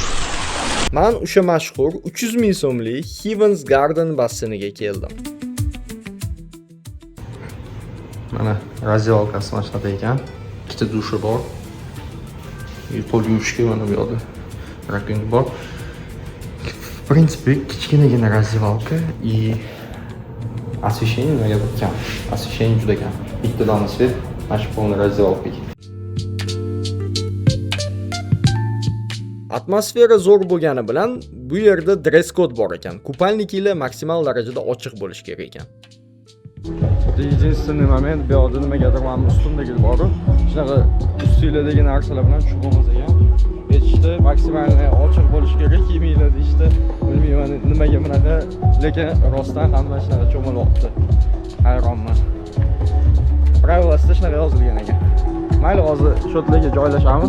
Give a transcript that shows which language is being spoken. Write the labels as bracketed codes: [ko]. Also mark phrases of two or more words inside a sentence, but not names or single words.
[uz] Men o'sha mashhur 300 ming so'mlik Heaven's Garden basseyniga keldim. Mana razdevkasi mana shunaqa ekan. Ikkita dushi bor. Qo'l yuvishga mana bu yoqda rakovina bor. [ru] В принципе, [uz] kichkinagina razdevka [ru] и освещение [uz] nimaga kam. Освещение juda kam. Bitta dona svet mana shu полный razdevka. Atmosfera zo'r bo'lgani bilan bu yerda [en] dress code [uz] bor ekan. Kupalniklar maksimal darajada ochiq bo'lish kerak ekan. [ru] Единственный момент [uz] bu yoqda nimagadir mana ustimdagi bor. Shunaqa ustinglardagi narsalar bilan shug'ullanamiz ekan. Aytishdi, maksimalni ochiq bo'lish kerak, kiyiminglar deyishdi. Bilmayman nimaga bunaqa, lekin rostdan hamma shunaqa cho'milyapti. Hayronman. Pravilosida shunaqa yozilgan ekan. Mayli, hozir shotlarga joylashamiz.